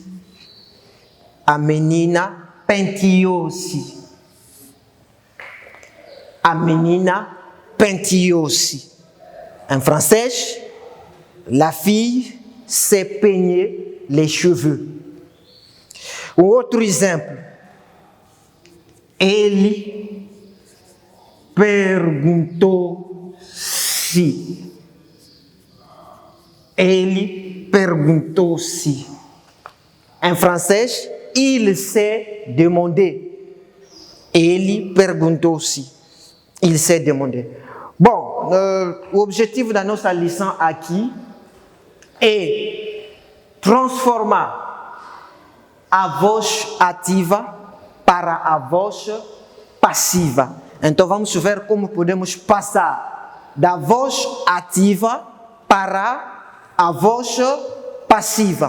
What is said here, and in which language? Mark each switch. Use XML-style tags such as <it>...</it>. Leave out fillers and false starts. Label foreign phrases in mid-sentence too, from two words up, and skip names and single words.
<pt>A menina penteou-se. A menina penteou-se.</pt> <fr>En français, la fille s'est peigné les cheveux.</fr> <pt>Um outro exemplo. Ele perguntou-se. Ele perguntou-se.</pt> <fr>En français, il s'est demandé.</fr> <pt>Ele perguntou-se.</pt> <fr>Il s'est demandé.</fr> <pt>Bom, o objetivo da nossa lição aqui é transformar a voz ativa para a voz passiva. Então vamos ver como podemos passar da voz ativa para a voz passiva.</pt>